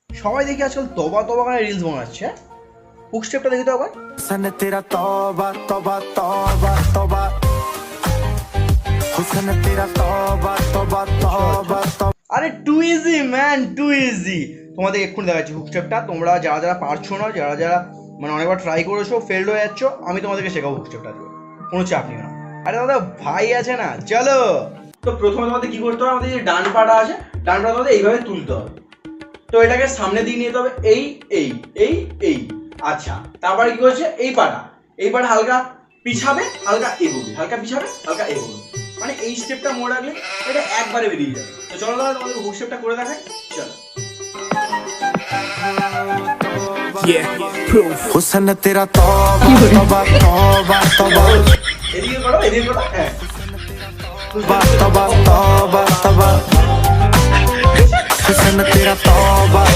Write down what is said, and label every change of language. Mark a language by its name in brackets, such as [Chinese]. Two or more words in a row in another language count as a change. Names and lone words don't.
[Bangla] সবাই দেখি আজকাল তবা তবা করে রিলস বানাচ্ছে। হুক স্টেপটা দেখি তো আবার। [Hindi] सन तेरा तौबा तौबा तौबा तौबा हुस्न तेरा तौबा तौबा तौबा तौबा। [Bangla] আরে [English] too easy man, too easy. [Bangla] তোমাদের এক্ষুনি দেখাচ্ছি হুক স্টেপটা। তোমরা যারা যারা পারছো না, যারা যারা মানে অনেকবার ট্রাই করেছো, ফেল্ড হয়ে যাচ্ছ, আমি তোমাদেরকে শেখাবো হুক স্টেপটা দেবো, কোনো চাপ নিও না। আরে দাদা ভাই আছে না, চলো। তো প্রথমে তোমাদের কি করতে হবে, আমাদের যে ডান পাটা আছে, ডান পাটা তোমাদের এইভাবে তুলতে হবে। তো এটাকে সামনে দিয়ে নিতে হবে, এই এই এই এই। আচ্ছা, তারপরে কি করছে, এই পাটা হালকা পিছাবে, হালকা এগোবে, হালকা পিছাবে, হালকা এগোবে। মানে এই স্টেপটা মনে রাখলে এটা একবারে বেরিয়ে যাবে। তো চলো দাদা তোমাদের হুক স্টেপটা করে দেখাই, চলো। [Hindi] हुस्न तेरा तौबा तौबा तौबा तौबा [Bangla] এদিকে করো, হ্যাঁ। [Hindi] तौबा तौबा तौबा तौबा हुस्न तेरा तौबा।